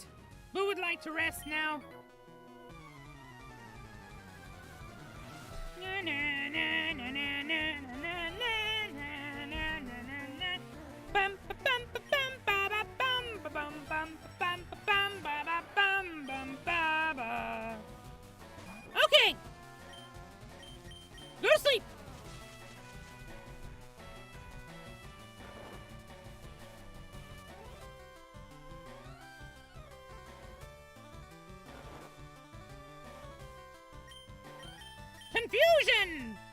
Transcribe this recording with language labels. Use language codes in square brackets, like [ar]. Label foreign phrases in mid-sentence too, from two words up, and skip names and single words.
[en] Buu would like to rest now. Na na na na na na na na na na na. Bum ba bum ba bum ba ba bum ba bum bum bum ba bum ba ba bum bum ba ba. Okay. Go to sleep. Confusion!